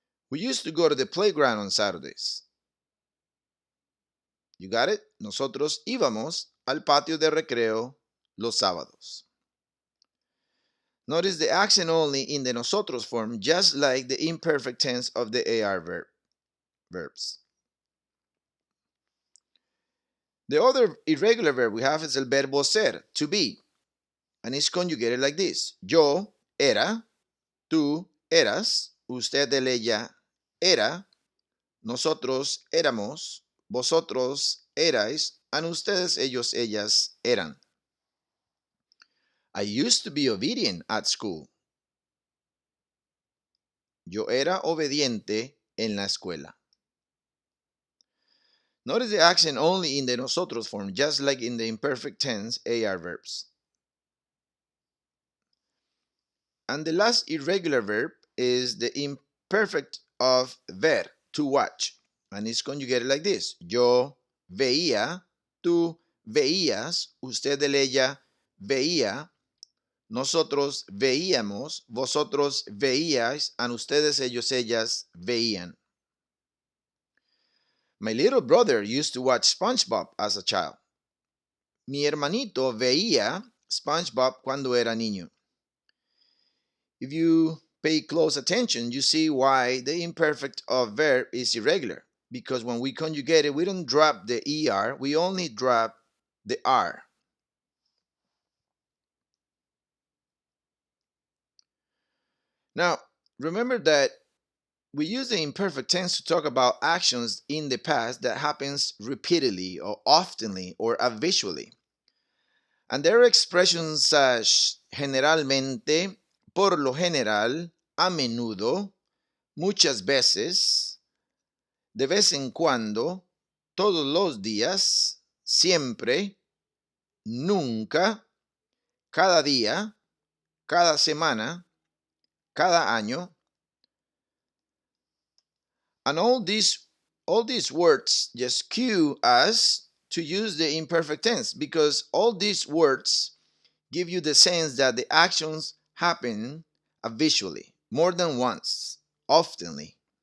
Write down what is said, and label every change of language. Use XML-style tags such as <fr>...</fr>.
<en>We used to go to the playground on Saturdays. You got it?</en> <es>Nosotros íbamos al patio de recreo los sábados.</es> <en>Notice the accent only in the nosotros form, just like the imperfect tense of the AR verbs. The other irregular verb we have is el verbo ser, to be. And it's conjugated like this.</en> <es>Yo era, tú eras, usted de ella era, nosotros éramos, vosotros erais, and ustedes, ellos, ellas eran.</es> <en>I used to be obedient at school.</en> <es>Yo era obediente en la escuela.</es> <en>Notice the accent only in the nosotros form, just like in the imperfect tense AR verbs. And the last irregular verb is the imperfect of ver, to watch. And it's conjugated like this.</en> <es>Yo veía, tú veías, usted de ella veía, nosotros veíamos, vosotros veíais, and ustedes, ellos, ellas veían.</es> <en>My little brother used to watch SpongeBob as a child.</en> <es>Mi hermanito veía SpongeBob cuando era niño.</es> <en>If you pay close attention, you see why the imperfect of verb is irregular. Because when we conjugate it, we don't drop the ER, we only drop the R. Now, remember that we use the imperfect tense to talk about actions in the past that happens repeatedly or oftenly or habitually. And there are expressions such</en> <es>generalmente, por lo general, a menudo, muchas veces, de vez en cuando, todos los días, siempre, nunca, cada día, cada semana, cada año.</es> <en>And all these words just cue us to use the imperfect tense, because all these words give you the sense that the actions happen habitually, more than once, oftenly.</en>